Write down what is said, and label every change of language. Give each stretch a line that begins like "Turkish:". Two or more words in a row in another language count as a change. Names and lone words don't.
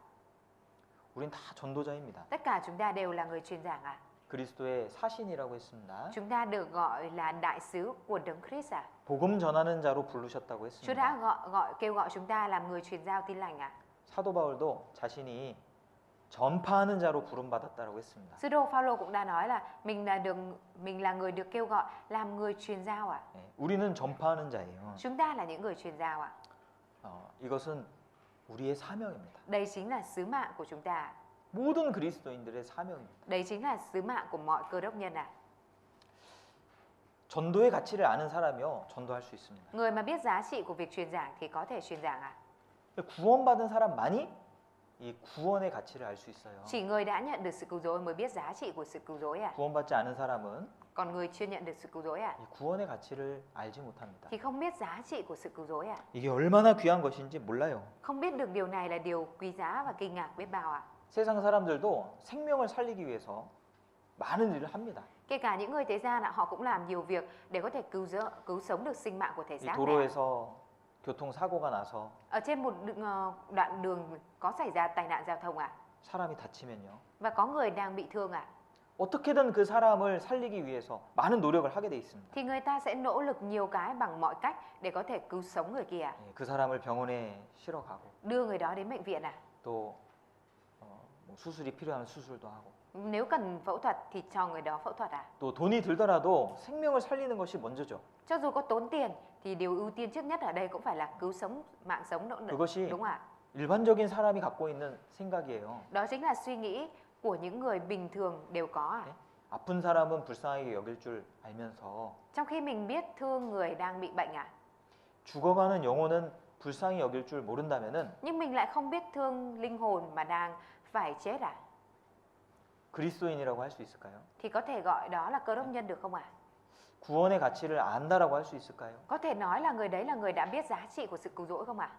Korean: 우린 다 전도자입니다.
Vietnamese: Tất cả chúng ta đều là người truyền giảng ạ.
Korean: 그리스도의 사신이라고 했습니다.
Vietnamese: Chúng ta được gọi là đại sứ của Đấng Christ ạ.
Korean: 복음 전하는 자로 부르셨다고
Vietnamese: Chúa đã
Korean: 했습니다.
Vietnamese: kêu gọi chúng ta làm người truyền giao tin lành ạ.
Korean: 사도 바울도 자신이 전파하는 자로 부름받았다고 했습니다.
Vietnamese: Sứ đồ Phaolô cũng đã nói là mình là người được kêu gọi làm người truyền giao ạ.
Korean: 우리는 전파하는 자예요.
Vietnamese: Chúng ta là những người truyền giao ạ.
Korean: 이것은 우리의 사명입니다.
Vietnamese: Đây chính là sứ mạng của chúng ta.
Korean: 모든 그리스도인들의 사명입니다.
Vietnamese: Đấy chính là sứ mạng của mọi cơ đốc nhân ạ.
Korean: 전도의 가치를 아는 사람이요 전도할 수 있습니다.
Vietnamese: Người mà biết giá trị của việc truyền giảng thì có thể truyền giảng ạ.
Korean: 구원받은 사람만이 이 구원의 가치를 알 수 있어요.
Vietnamese: Chỉ người đã nhận được sự cứu rỗi mới biết giá trị của sự cứu rỗi ạ.
Korean: 구원받지 않은 사람은
Vietnamese: Còn người chưa nhận được sự cứu rỗi ạ
Korean: 이 구원의 가치를 알지 못합니다.
Vietnamese: thì không biết giá trị của sự cứu rỗi ạ.
Korean: 이게 얼마나 귀한 것인지 몰라요.
Vietnamese: Không biết được điều này là điều quý giá và kinh ngạc biết bao ạ.
Korean: 세상 사람들도 생명을 살리기 위해서 많은 일을 합니다.
Vietnamese: Kể cả những người thế gian ạ, họ cũng làm nhiều việc để có thể cứu sống được sinh mạng của thể
Korean: 이
Vietnamese: xác này.
Korean: 도로에서 교통 사고가 나서
Vietnamese: Ở trên một đoạn đường có xảy ra tai nạn giao thông ạ,
Korean: 사람이 다치면요.
Vietnamese: và có người đang bị thương ạ,
Korean: 어떻게든 그 사람을 살리기 위해서 많은 노력을 하게 돼 있습니다.
Vietnamese: thì người ta sẽ nỗ lực nhiều cái bằng mọi cách để có thể cứu sống người kia,
Korean: 예, 그 사람을 병원에 실어가고
Vietnamese: đưa người đó đến bệnh viện ạ.
Korean: 또 뭐 수술이 필요하면 수술도 하고
Vietnamese: Nếu cần phẫu thuật thì cho người đó phẫu thuật ạ.
Korean: 또 돈이 들더라도 생명을 살리는 것이 먼저죠.
Vietnamese: Cho dù có tốn tiền thì điều ưu tiên trước nhất ở đây cũng phải là cứu sống, mạng sống
Korean: 그것이
Vietnamese: đúng ạ.
Korean: 일반적인 사람이 갖고 있는 생각이에요.
Vietnamese: Đó chính là suy nghĩ của những người bình thường đều có ạ.
Korean: 아픈 사람은 불쌍하게 여길 줄 알면서
Vietnamese: Trong khi mình biết thương người đang bị bệnh ạ,
Korean: 죽어가는 영혼은 불쌍히 여길 줄 모른다면은
Vietnamese: nhưng mình lại không biết thương linh hồn mà đang phải chết ạ,
Korean: 그리스도인이라고 할 수 있을까요?
Vietnamese: thì có thể gọi đó là cơ đốc nhân được không ạ?
Korean: 구원의 가치를 안다라고 할 수 있을까요?
Vietnamese: Có thể nói là người đấy là người đã biết giá trị của sự cứu rỗi không ạ?